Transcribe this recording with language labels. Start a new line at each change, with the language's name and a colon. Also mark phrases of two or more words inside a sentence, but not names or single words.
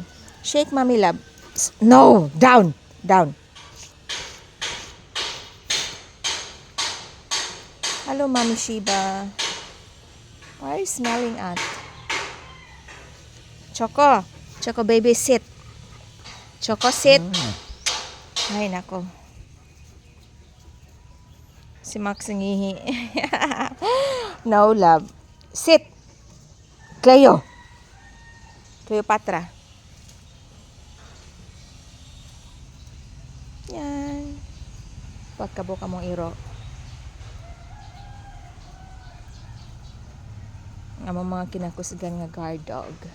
English: Shake, mommy, love. No, down. Down. Hello, mommy Shiba. What are you smelling at? Choco. Choco, baby, sit. Choco, sit.
Cebuano: Ay, nako. Si Max nangihi.
English: No, love. Sit. Cleo. Cleopatra.
Filipino: Yan.
Cebuano: Pagkabuka mong iro. Ang mga kinakusgan nga guard dog.